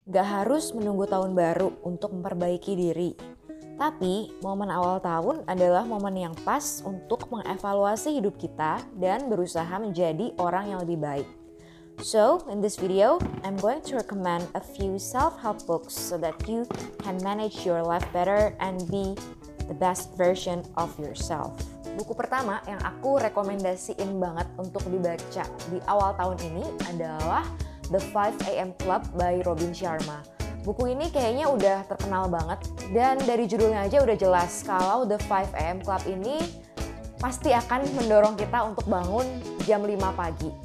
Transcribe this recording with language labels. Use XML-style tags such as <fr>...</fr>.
<id>Gak harus menunggu tahun baru untuk memperbaiki diri. Tapi momen awal tahun adalah momen yang pas untuk mengevaluasi hidup kita dan berusaha menjadi orang yang lebih baik.</id> <en>So, in this video, I'm going to recommend a few self-help books so that you can manage your life better and be the best version of yourself.</en> <id>Buku pertama yang aku rekomendasiin banget untuk dibaca di awal tahun ini adalah The 5 AM Club by Robin Sharma. Buku ini kayaknya udah terkenal banget dan dari judulnya aja udah jelas kalau The 5 AM Club ini pasti akan mendorong kita untuk bangun jam 5 pagi.</id>